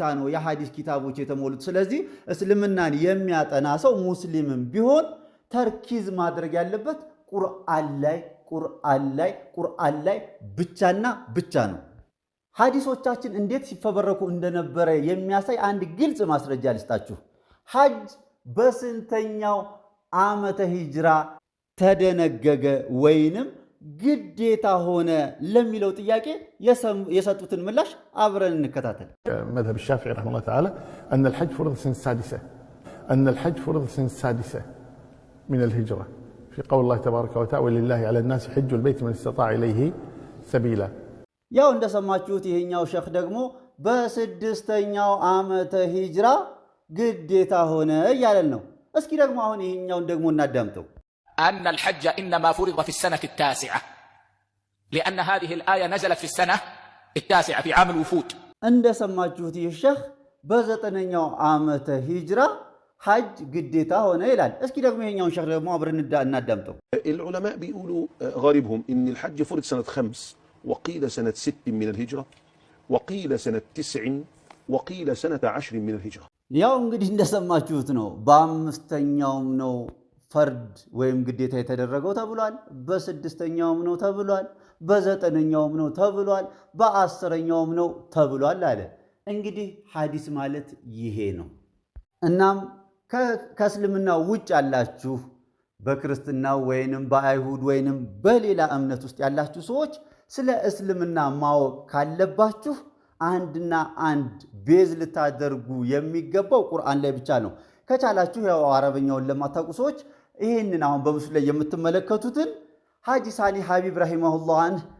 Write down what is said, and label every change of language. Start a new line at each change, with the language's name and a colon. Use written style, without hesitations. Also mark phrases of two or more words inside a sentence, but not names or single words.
Amharic: ነው የሐዲስ ኪታቦች የተሞሉት። ስለዚህ እስልምናን የሚያጠና ሰው ሙስሊምም ቢሆን ተርኪዝ ማድረግ ያለበት ቁርአን ላይ ብቻና ብቻ ነው። ሐዲሶቻችን እንዴት ሲፈበረኩ እንደነበረ የሚያሳይ አንድ ግልጽ ማስረጃ ልስጣችሁ። ሐጅ በስንተኛው ዓመተ ሂጅራ ተደነገገ ወይንም ግዴታ ሆነ ለሚለው ጥያቄ የሰጡትን ምላሽ አብረን እንከታተል።
Arabic: مذهب الشافعي رحمه الله تعالى أن الحج فرض سنة السادسة من الهجرة في قول الله تبارك وتعالى ولله على الناس حج البيت من استطاع إليه سبيلا.
Amharic: ያው እንደሰማችሁት ይሄኛው ሸኽ ደግሞ በስድስተኛው ዓመተ ሂጅራ ግዴታ ሆነ እያለን ነው። እስኪ ደግሞ አሁን ይሄኛውን ደግሞ እናዳምጠው።
Arabic: أن الحج إنما فرض في السنة التاسعة لأن هذه الآية نزلت في السنة التاسعة في عام الوفود.
Amharic: እንደሰማችሁት ይህ ሸኽ በዘጠነኛው ዓመተ ሂጅራ ሐጅ ግዴታ ሆነ ይላል። እስኪ ደግሞ ይሄኛውን ሸኽ ደግሞ አብረን እናዳምጠው።
Arabic: العلماء بيقولوا غالبهم إن الحج فرض سنة 5 وقيل سنة 6 من الهجرة وقيل سنة 9 وقيل سنة 10 من الهجرة.
Amharic: ያው እንግዲህ እንደሰማችሁት ነው። በአምስተኛውም ነው ፈርድ ወይም ግዴታ የተደረገው ተብሏል። በስድስተኛውም ነው ተብሏል። በዘጠነኛውም ነው ተብሏል። በአስረኛውም ነው ተብሏል አለ። እንግዲህ ሐዲስ ማለት ይሄ ነው። እናም ከእስልምና ውጭ ያላችሁ በክርስትና ወይንም በአይሁድ ወይንም በሌላ እምነት ውስጥ ያላችሁ ሰዎች ስለ እስልምና ማወቅ ካለባችሁ አንድና አንድ ቤዝ ልታደርጉ የሚገባው ቁርአን ላይ ብቻ ነው። ከቻላችሁ ያው አረበኛውን ለማታውቁ ሰዎች ይሄንን አሁን በምስሉ ላይ የምትመለከቱትን ሐጂ ሳሊህ ሀቢብ ረሂመሁላህን